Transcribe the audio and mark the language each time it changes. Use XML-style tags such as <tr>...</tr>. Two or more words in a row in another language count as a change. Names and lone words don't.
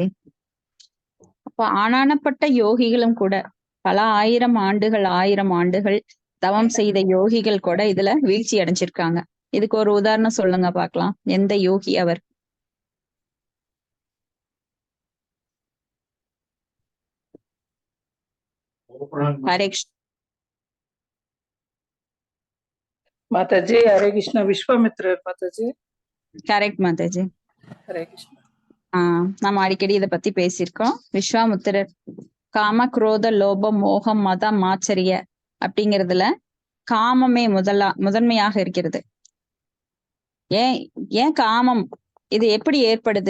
<ta>அப்ப ஆனானப்பட்ட யோகிகளும் கூட பல ஆயிரம் ஆண்டுகள் தவம் செய்த யோகிகள் கூட இதுல வீழ்ச்சி அடைஞ்சிருக்காங்க. இதுக்கு ஒரு உதாரணம் சொல்லுங்க பார்க்கலாம். எந்த யோகி அவர்? ஹரே கிருஷ்ண</ta> <hi>माताजी। हरे कृष्ण। विश्वामित्र माताजी।</hi> <ta>கரெக்ட் மாதாஜி.</ta> <hi>हरे कृष्ण।</hi> <ta>நம்ம அடிக்கடி இதை பத்தி பேசியிருக்கோம். விஸ்வாமித்திரர் காம குரோத லோபம் மோகம் மதம் ஆச்சரிய அப்படிங்கிறதுல காமமே முதன்மையாக இருக்கிறது. ஏன் காமம் இது எப்படி ஏற்படுது?</ta>